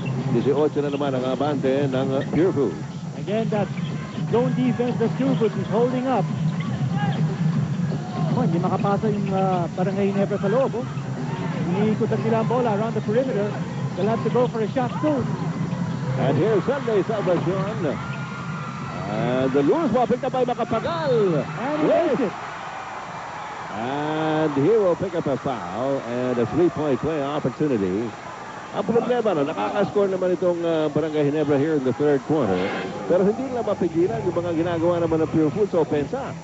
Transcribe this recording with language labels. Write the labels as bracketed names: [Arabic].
[Filipino] 18 na naman ang abante ng Pure Foods. [English] Again, that zone defense that Pure Foods is holding up. [Filipino] Oh, hindi makapasa yung Barangay Ginebra sa loob. Oh. Iniikot nila ang bola [English] around the perimeter. They'll have to go for a shot soon. And here's Sunday Salvacion. And the lures ball picked up by Macapagal. And he makes it. And here will pick up a foul and a three-point play opportunity. [Filipino] Ang problema, no, nakaka-score naman itong Barangay Ginebra [English] here in the third quarter. [Filipino] Pero hindi nila mapigilan yung mga ginagawa naman ng Pure Foods sa opensa.